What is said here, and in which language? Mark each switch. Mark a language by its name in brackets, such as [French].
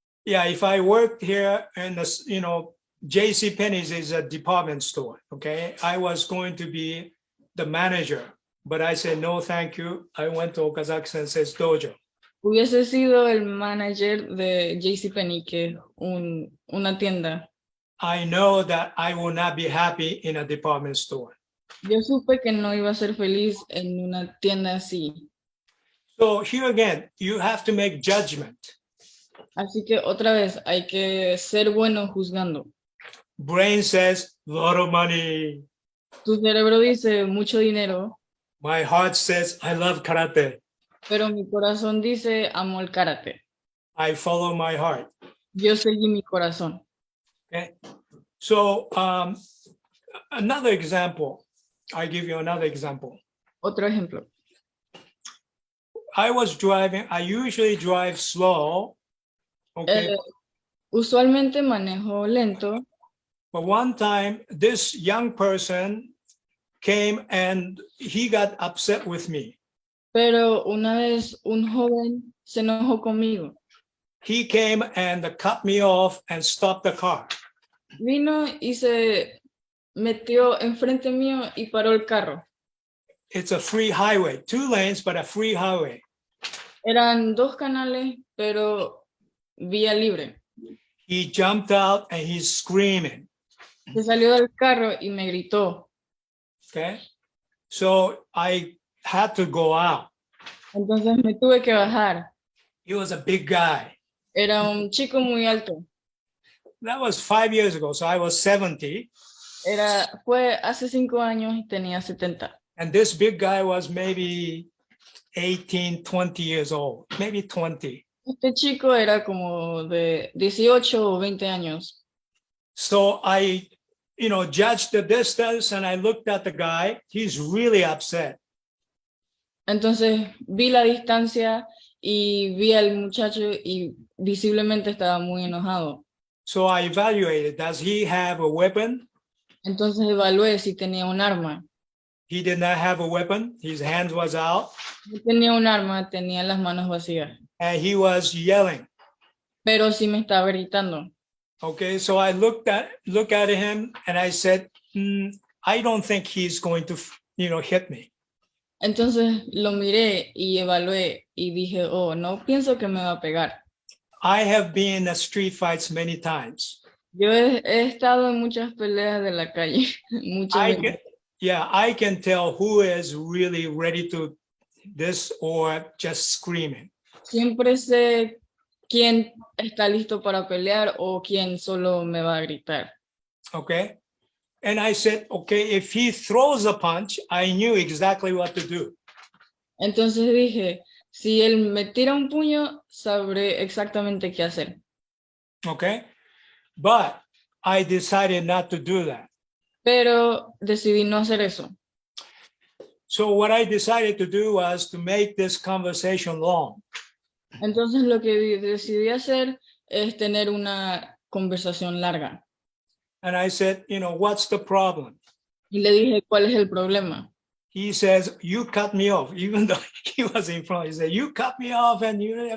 [English] Yeah, if I worked here in J.C. Penney's is a department store, okay? I was going to be the manager, but I said, no, thank you. I went to Okazaki Sensei's dojo. [Spanish] Hubiese sido el manager de JCPenney, que es una tienda. [English] I know that I will not be happy in a department store. [Spanish] Yo supe que no iba a ser feliz en una tienda así. [English] So here again, you have to make judgment. [Spanish] Así que otra vez hay que ser bueno juzgando. [English] Brain says, lot of money. [Spanish] Tu cerebro dice mucho dinero. [English] My heart says, I love karate. [Spanish] Pero mi corazón dice amo el karate. [English] I follow my heart. [Spanish] Yo seguí mi corazón. [English] Okay. So another example, I give you another example. [Spanish] Otro ejemplo. [English] I was driving, I usually drive slow. Okay. [Spanish] Usualmente manejo lento. [English] But one time, this young person came and he got upset with me. [Spanish] Pero una vez un joven se enojó conmigo. [English] He came and cut me off and stopped the car. [Spanish] Vino y se metió enfrente mío y paró el carro. [English] It's a free highway, 2 lanes, but a free highway. [Spanish] Eran 2 canales, pero vía libre. [English] He jumped out and he's screaming. [Spanish] Se salió del carro y me gritó. [English] Okay. So I had to go out. [Spanish] Entonces me tuve que bajar. [English] He was a big guy. [Spanish] Era un chico muy alto. [English] That was 5 years ago. So I was 70. [Spanish] Fue hace 5 años y tenía 70. [English] And this big guy was maybe 18, 20 years old, maybe 20. [Spanish] Este chico era como de 18 o 20 años. [English] So I, judged the distance and I looked at the guy. He's really upset. [Spanish] Entonces vi la distancia y vi al muchacho y visiblemente estaba muy enojado. [English] So I evaluated, does he have a weapon? [Spanish] Entonces evalué si tenía un arma. [English] He did not have a weapon. His hands was out, [Spanish] No tenía un arma, tenía las manos vacías, [English] and he was yelling. [Spanish] pero sí me estaba gritando. [English] Okay, so I look at him and I said, I don't think he's going to, hit me. [Spanish] Entonces lo miré y evalué y dije, oh, no pienso que me va a pegar. [English] I have been in street fights many times. [Spanish] Yo he estado en muchas peleas de la calle, muchas veces. [English] I can tell who is really ready to this or just screaming. [Spanish] Siempre sé quién está listo para pelear o quién solo me va a gritar. [English] Okay. And I said, okay, if he throws a punch, I knew exactly what to do. [Spanish] Entonces dije, si él me tira un puño, sabré exactamente qué hacer. [English] Okay. But I decided not to do that. [Spanish] Pero decidí no hacer eso. [English] So what I decided to do was to make this conversation long. [Spanish] Entonces lo que decidí hacer es tener una conversación larga. [English] And I said, what's the problem? [Spanish] Y le dije, ¿cuál es el problema? [English] He says, you cut me off, even though he was in front. He said, you cut me off and you...